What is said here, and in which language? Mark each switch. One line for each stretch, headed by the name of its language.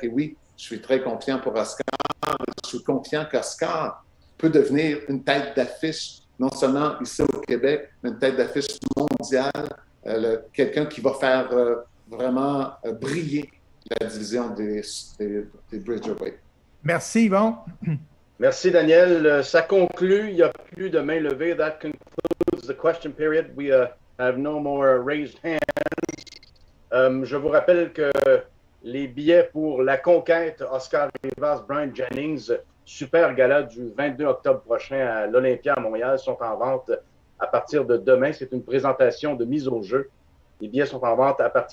French: Et oui, je suis très confiant pour Oscar. Je suis confiant qu'Oscar peut devenir une tête d'affiche, non seulement ici au Québec, mais une tête d'affiche mondiale. Quelqu'un qui va faire vraiment briller la division des Bridgerweight. Merci, Yvon. Merci, Daniel. Ça conclut. Il n'y a plus de main levée.
English: That concludes the question period. We have no more raised hands.
French: Je vous rappelle que les billets pour la conquête Oscar Rivas, Bryant Jennings, super gala du 22 octobre prochain à l'Olympia à Montréal sont en vente à partir de demain. C'est une présentation de mise au jeu. Les billets sont en vente à partir